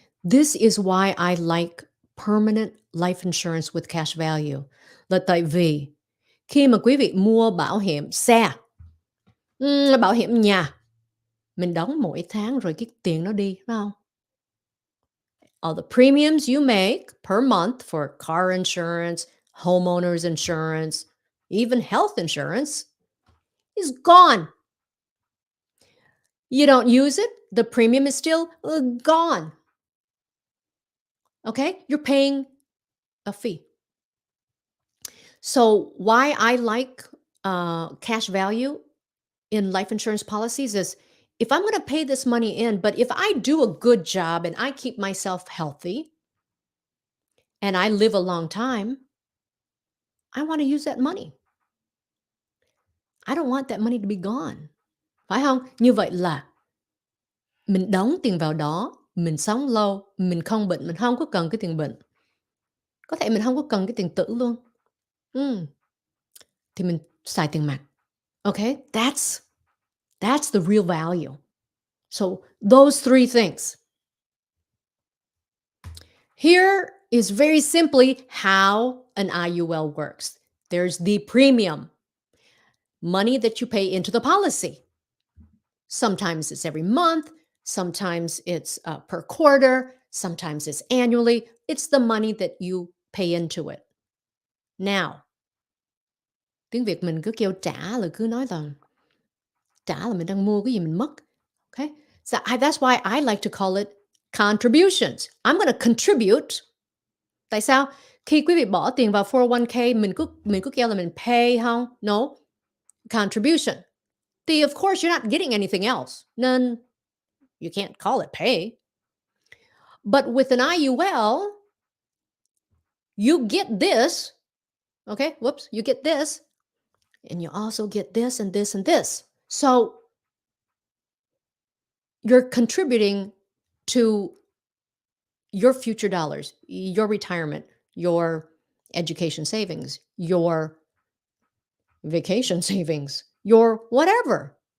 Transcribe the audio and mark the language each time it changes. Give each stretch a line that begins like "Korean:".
English: This is why I like permanent life insurance with cash value.
Vietnamese: Là tại vì khi mà quý vị mua bảo hiểm xe, bảo hiểm nhà, mình đóng mỗi tháng rồi cái tiền nó đi, phải không?
English: All the premiums you make per month for car insurance, homeowners insurance, even health insurance is gone. You don't use it, the premium is still gone. Okay? You're paying a fee. So why I like cash value in life insurance policies is if I'm going to pay this money in, but if I do a good job and I keep myself healthy and I live a long time, I want to use that money. I don't want that money to be gone.
Vietnamese: Phải không? Như vậy là mình đóng tiền vào đó, mình sống lâu, mình không bệnh, mình không có cần cái tiền bệnh. Có thể mình không có cần cái tiền tử luôn. Thì mình xài tiền mặt.
English: Okay? That's the real value. So those 3 things. Here is very simply how an IUL works. There's the premium, money that you pay into the policy. Sometimes it's every month, sometimes it's per quarter, sometimes it's annually. It's the money that you pay into it.
Vietnamese: Now, tiếng Việt mình cứ kêu trả là cứ nói là trả là mình đang mua cái gì mình mất.
English: Okay? So that's why I like to call it contributions. I'm going to contribute.
Vietnamese: Tại sao? Khi quý vị bỏ tiền vào 401k, mình cứ kêu là mình pay không?
English: No. Contribution. Thì of course you're not getting anything else. Nên you can't call it pay. But with an IUL, you get this. Okay? Whoops. You get this. And you also get this and this and this. So you're contributing to your future dollars, your retirement, your education savings, your vacation savings, your whatever.